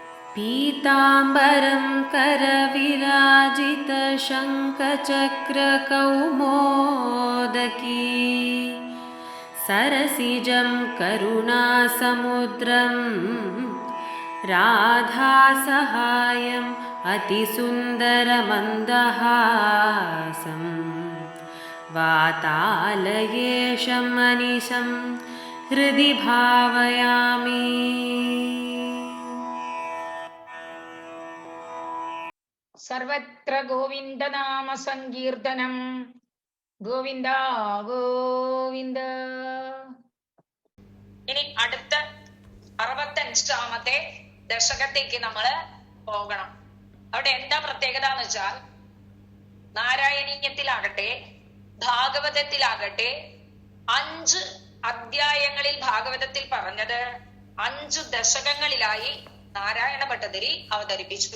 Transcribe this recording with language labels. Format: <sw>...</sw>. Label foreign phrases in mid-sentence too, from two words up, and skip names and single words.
<sa>पीताम्बरं करविराजितशङ्खचक्रकौमोदकी सरसिजं करुणासमुद्रं राधासहायम् अतिसुन्दरमन्दहासं वातालयेशं मनिशं हृदि भावयामि.</sa> <ml>സർവത്ര ഗോവിന്ദനാമ സങ്കീർത്തനം. ഗോവിന്ദ ഗോവിന്ദ. ഇനി അടുത്ത 65ാമത്തെ ദശകത്തേക്ക് നമ്മള് പോകണം. അവിടെ എന്താ പ്രത്യേകത എന്ന് വെച്ചാൽ, നാരായണീയത്തിലാകട്ടെ ഭാഗവതത്തിലാകട്ടെ 5 അധ്യായങ്ങളിൽ ഭാഗവതത്തിൽ പറഞ്ഞത് 5 ദശകങ്ങളിലായി നാരായണ ഭട്ടതിരി അവതരിപ്പിച്ചു.</ml>